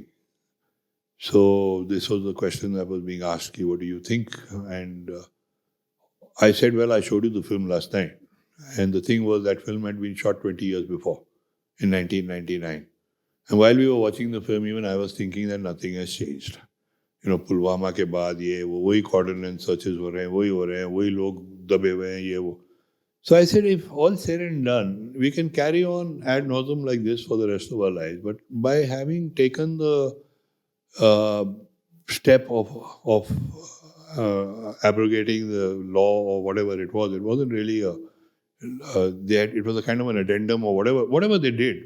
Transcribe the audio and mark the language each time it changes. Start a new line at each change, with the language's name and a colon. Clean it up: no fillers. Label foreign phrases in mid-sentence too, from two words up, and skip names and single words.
English: So this was the question that was being asked, what do you think? And I said, well, I showed you the film last night. And the thing was that film had been shot 20 years before, in 1999. And while we were watching the film, even I was thinking that nothing has changed.
Hindi: Pulwama ke baad ye wo, wahi
English: cordon and searches
Hindi: ho rahe hain, wahi log dabe hue hain, ye wo.
English: So I said, if all said and done, we can carry on
Latin: ad nauseum
English: like this for the rest of our lives. But by having taken the step of abrogating the law or whatever it wasn't really it was a kind of an addendum or whatever they did.